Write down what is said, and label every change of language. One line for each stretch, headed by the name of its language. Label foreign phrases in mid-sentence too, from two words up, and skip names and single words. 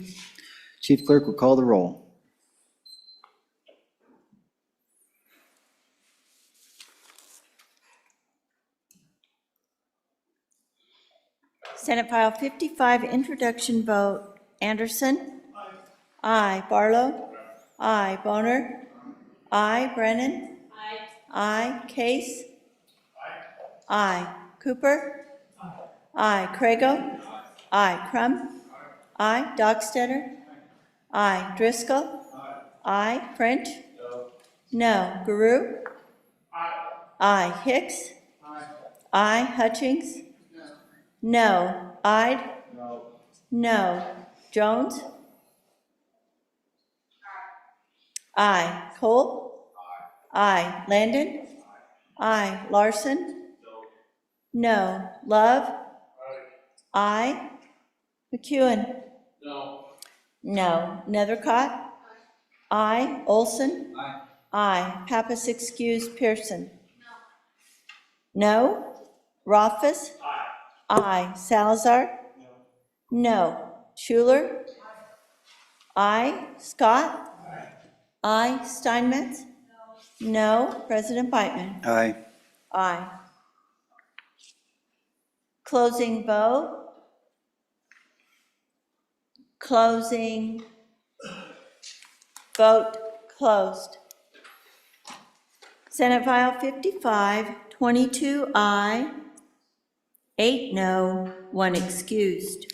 English: Chief Clerk will call the roll. Senate File 55, introduction vote. Anderson? Aye. Barlow? Aye. Boner? Aye. Brennan? Aye. Case? Aye. Cooper? Aye. Crago? Aye. Crum? Aye. Dockstetter? Aye. Driscoll? Aye. French? No. Guru? Aye. Hicks? Aye. Hutchings? No. Ide? No. Jones? Aye. Cole? Aye. Landon? Aye. Larson? No. Love? Aye. McEwen? No. Nethercott? Aye. Olson? Aye. Pappas excused. Pearson? No. Rothfuss? Aye. Salazar? No. Schuler? Aye. Scott? Aye. Steinmetz? No. President Beitman? Aye. Aye. Closing vote. Closing. Vote closed. Senate File 55, 22 aye, 8 no, 1 excused.